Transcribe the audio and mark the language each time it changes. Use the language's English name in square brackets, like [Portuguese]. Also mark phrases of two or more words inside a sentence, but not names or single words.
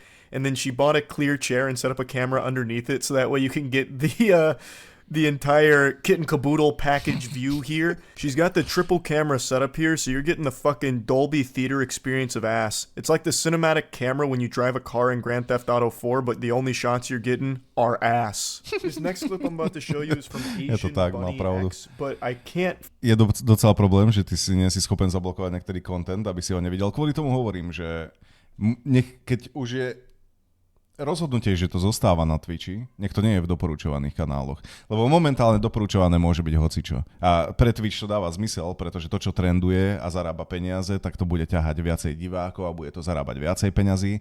[English] And then she bought a clear chair and set up a camera underneath it so that way you can get the entire kit and caboodle package view here. She's got the triple camera setup here, so you're getting the fucking Dolby Theater experience of ass. It's like the cinematic camera when you drive a car in Grand Theft Auto 4, but the only shots you're getting are ass. This next clip I'm about to show you is from Asian Bunny X, but I can't... [Slovak] Je docela problém, že ty si nie si schopen zablokovať niektorý content, aby si ho nevidel. Kvôli tomu hovorím, že keď už je rozhodnutie, že to zostáva na Twitchi, nech to nie je v doporučovaných kanáloch. Lebo momentálne doporučované môže byť hocičo. A pre Twitch to dáva zmysel, pretože to, čo trenduje a zarába peniaze, tak to bude ťahať viacej divákov a bude to zarábať viacej peňazí.